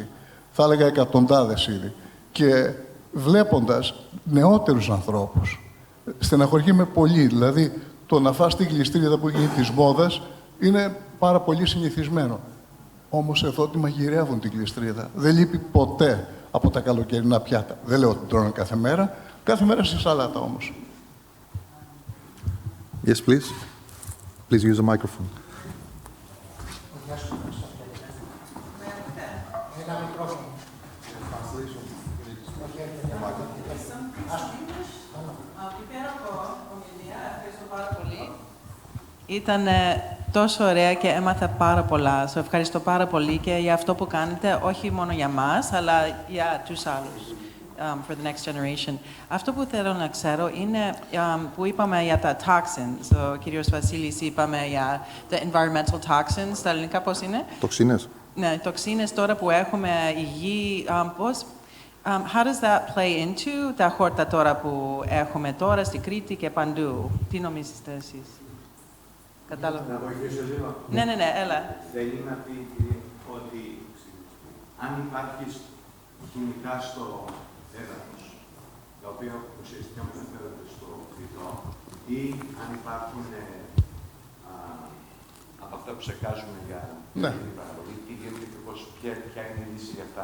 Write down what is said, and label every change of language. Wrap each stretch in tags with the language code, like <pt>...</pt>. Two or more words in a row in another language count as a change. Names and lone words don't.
<el>Θα έλεγα εκατοντάδες ήδη. Και βλέποντας νεότερους ανθρώπους, στεναχωριέμαι πολύ. Δηλαδή, το να φας τη γλιστρίδα που γίνει της μόδας είναι πάρα πολύ συνηθισμένο. Όμως εδώ τη μαγειρεύουν τη γλιστρίδα. Δεν λείπει ποτέ από τα καλοκαιρινά πιάτα. Δεν λέω ότι τρώνε κάθε μέρα. Κάθε μέρα στη σαλάτα όμως.</el> <en>Yes, please. Please use the microphone.</en> <el>Ήταν τόσο ωραία και έμαθα πάρα πολλά. Σας ευχαριστώ πάρα πολύ και για αυτό που κάνετε, όχι μόνο για μας, αλλά για τους άλλους.</el> <en>for the next generation.</en> <el>Αυτό που θέλω να ξέρω είναι που είπαμε για τα toxins. Ο κύριος Βασίλης είπαμε για</el> <en>the environmental toxins.</en> <el>Στα ελληνικά πώς είναι? Τοξίνες. Ναι, τοξίνες τώρα που έχουμε η γη, πώς...</el> <en>how does that play into</en> <el>τα χόρτα τώρα που έχουμε τώρα στη Κρήτη και παντού? Τι νομίζετε εσείς? Κατάλαβα. Να βοηθήσω λίγο. Ναι, έλα. Θέλει να πει ότι αν υπάρχει χημικά στο έδαφος, τα οποία ουσιαστικά μεταφέρονται στο φυτό, ή αν υπάρχουν από αυτά που ψεκάζουμε για την παραγωγή, τι γίνεται ακριβώς, ποια είναι η λύση για αυτά?</el>